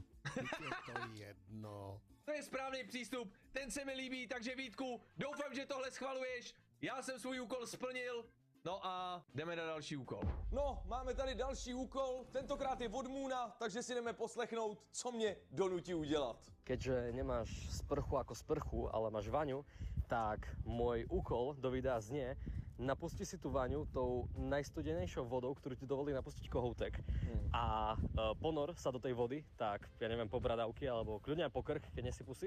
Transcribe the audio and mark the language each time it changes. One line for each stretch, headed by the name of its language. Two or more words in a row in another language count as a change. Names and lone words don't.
Czech: Je to jedno. To je správný přístup, ten se mi líbí, takže Vítku, doufám, že tohle schvaluješ. Já jsem svůj úkol splnil, no a jdeme na další úkol. No, máme tady další úkol, tentokrát je od Moona, takže si jdeme poslechnout, co mě donutí udělat.
Slovak: Keďže nemáš sprchu ako sprchu, ale máš vaňu, tak môj úkol do videa znie: napusti si tú vaňu tou najstudenejšou vodou, ktorú ti dovolí napustiť kohoutek. A ponor sa do tej vody, tak ja neviem, po bradavky alebo kľudne aj po krk, keď nie si pusy.